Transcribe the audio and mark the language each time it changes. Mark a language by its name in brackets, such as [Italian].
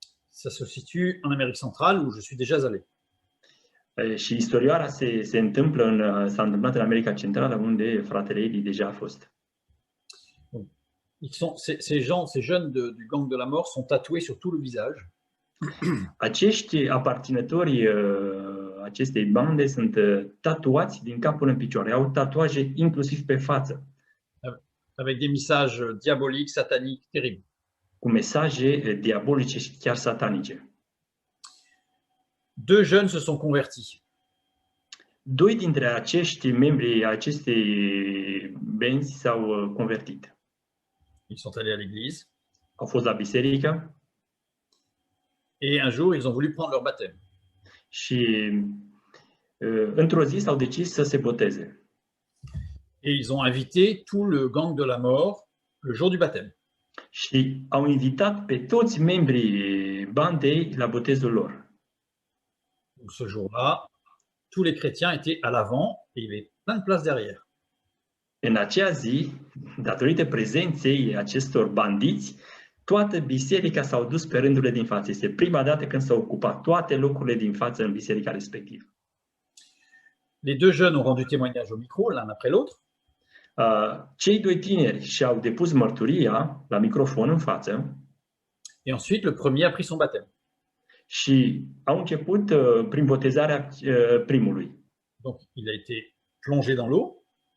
[French] Ça se situe en Amérique centrale où je suis déjà allé. [Romanian] Și istorioara s-a întâmplat în America Centrală, unde fratele Eli deja a fost. [French] Ces jeunes du gang de la mort sont tatoués sur tout le visage. [Romanian] Acești aparținători acestei bande sunt tatuați din cap până în picioare. Au tatuaje inclusiv pe față, [French] avec des messages diaboliques, sataniques, terribles. [Romanian] cu mesaje diabolice și chiar satanice. [French] Deux jeunes se sont convertis. [Romanian] Doi dintre acești membri acestei benzi s-au convertit. [French] Ils sont allés à l'église [Romanian] Au fost la biserică [French] et un jour, ils ont voulu prendre leur baptême. [Romanian] și într-o zi s-au decis să se boteze. [French] Et ils ont invité tout le gang de la mort le jour du baptême. [Romanian] Și au invitat pe toți membrii bandei la botezul lor. [French] Donc ce jour-là, tous les chrétiens étaient à l'avant et il y avait plein de place derrière. [Romanian] În acea zi, datorită prezenței acestor bandiți, toată biserica s-au dus pe rândurile din față. Este prima dată când s-au ocupat toate locurile din față în biserica respectivă. [French] Les deux jeunes ont rendu témoignage au micro, l'un après l'autre. [Romanian] Cei doi tineri și-au depus mărturia la microfon în față [French] Et ensuite, le premier a pris son baptême. [Romanian] și au început prin botezarea primului. [French] Donc, il a été plongé dans l'eau.